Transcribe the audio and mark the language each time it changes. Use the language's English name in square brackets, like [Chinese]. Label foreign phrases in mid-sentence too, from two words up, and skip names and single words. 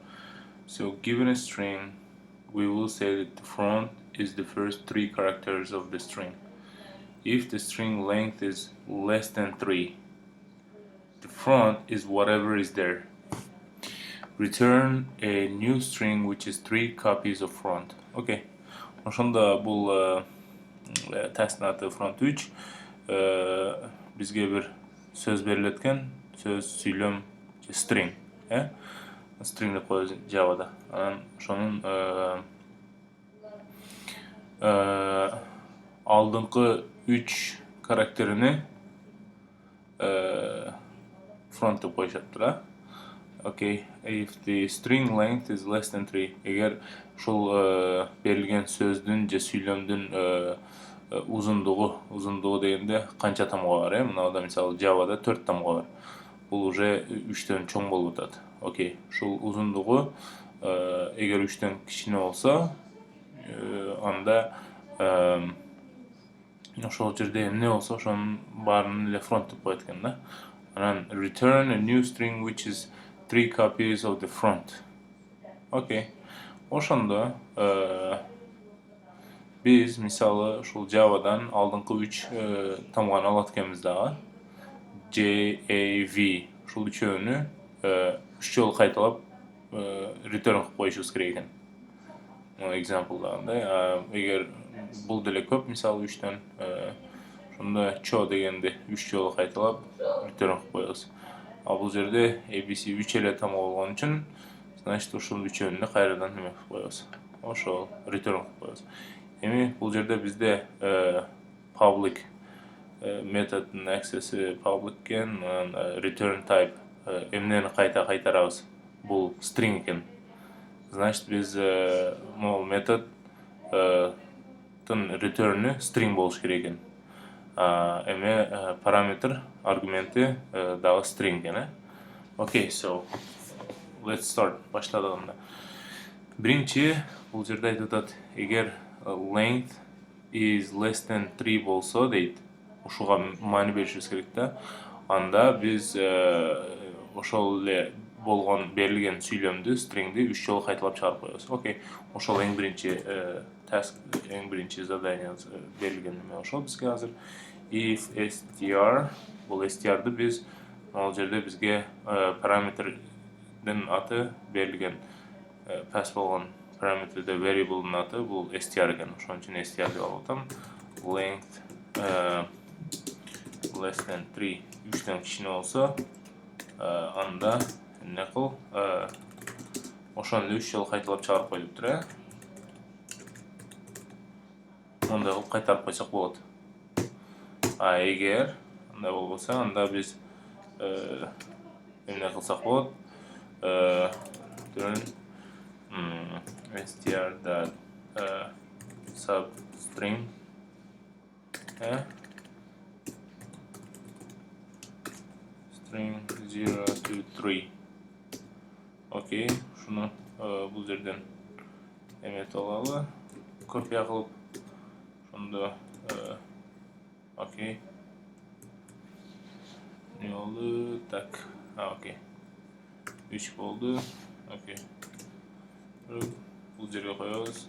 [English] So given a string, we will say that the front is the first 3 characters of the string. If the string length is less than 3, the front is whatever is there. Return a new string which is 3 copies of front. [Kyrgyz] Okay. Ошондо бул тесттин аты front 3. Бизге бир сөз берилет экен. Сөз, сүйлөм, [English] string, string [Kyrgyz] деп коебуз Java'da. Анан ошонун алдыңкы 3 карактерини front деп коюшат. [English] Okay, if the string length is less than 3, [Kyrgyz] эгер ушул берилген сөздүн же сүйлөмдүн узундугу дегенде канча тамга бар, мынада мисалы Java'da 4 тамга бар. Бул уже 3төн чоң болуп атат. Окей, ушул узундугу эгер 3төн кичине болсо, анда ошол жерде эмне болсо ошонун баарын эле front деп коет экен да. [English] Анан return a new string which is 3 copies of the front. Okay. [Kyrgyz] Ошондо биз мисалы ушул Java'дан алдыңкы 3 тамганы алат экенбиз дагы. J, A, V. Ушул үчөөнү 3 жолу кайталап return кылып коюшубуз керек экен. Example дагы, эгер бул деле көп, мисалы 3төн ошондо cho дегенди 3 жолу кайталап return кылып коебуз. Ал бул жерде ABC 3 эле тамга болгон үчүн, значит ушул үчөөнү кайрадан неме кылып коебуз. Ошол return кылып коебуз. Эми бул жерде бизде public методдун access'i public экен, return type эмнени кайта кайтарабыз. Бул string экен. Значит биз могул методдун return'ы string болуш керек экен. Эме параметр аргументи дагы string экен. [English] Okay, so let's start. [Kyrgyz] Баштадык анда. Биринчи бул жерде айтып атат, эгер [English] length is less than 3 [Kyrgyz] болсо дейт, ушуга маани беришибиз керек да. Анда биз ошол эле болгон берилген сүйлөмдү, stringди 3 жолу кайталап чыгарып коебуз. Окей, ошол эң биринчи task, эң биринчи задание берилген эме ошол бизге азыр. [English] If str, [Kyrgyz] бул str'ды биз ал жерде бизге параметрдин аты берилген, pass болгон параметрде variable'дун аты бул str экен. Ошон үчүн str деп алып атам. [English] Length less than 3, [Kyrgyz] 3төн кичине болсо, анда эмне кыл, ошону 3 жолу кайталап чыгарып кой дептир, Мындай кылып кайтарып койсок болот. Эгер андай болбосо, анда биз эмне кылсак болот? [English] str substring string 0 to 3. [Kyrgyz] Окей, шуну бул жерден эметип алалы, копия кылып, ошондо окей. Не болду? Так, окей. 3 болду. Окей. Бул жерге коебуз.